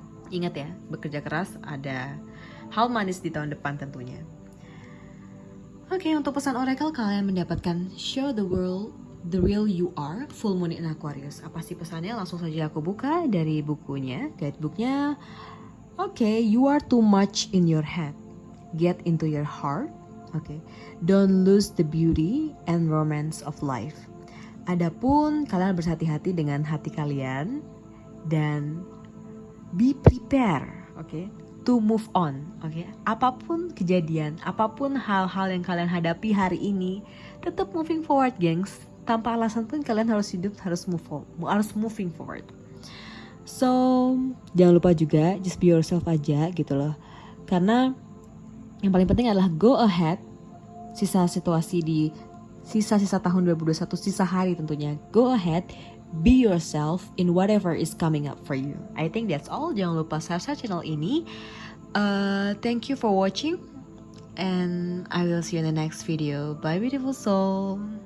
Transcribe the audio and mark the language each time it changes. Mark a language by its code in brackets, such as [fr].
[id] Ingat ya, bekerja keras, ada hal manis di tahun depan tentunya. Oke, untuk pesan oracle kalian mendapatkan [en] show the world the real you are, full moon in Aquarius. [id] Apa sih pesannya? Langsung saja aku buka dari bukunya, guidebooknya. [en] Oke, you are too much in your head. Get into your heart. Oke, don't lose the beauty and romance of life. [id] Adapun kalian berhati-hati dengan hati kalian dan [en] be prepare, [id] oke, [en] to move on, [id] oke. Apapun kejadian, apapun hal-hal yang kalian hadapi hari ini, tetap [en] moving forward, [id] gengs. Tanpa alasan pun kalian harus hidup, harus [en] moving forward. [id] So, jangan lupa juga [en] just be yourself [id] aja gitu loh. Karena yang paling penting adalah [en] go ahead. [id] Sisa tahun 2021, sisa hari tentunya. [en] Go ahead, be yourself in whatever is coming up for you. I think that's all. [id] Jangan lupa subscribe channel ini. [en] Thank you for watching, and I will see you in the next video. Bye beautiful soul.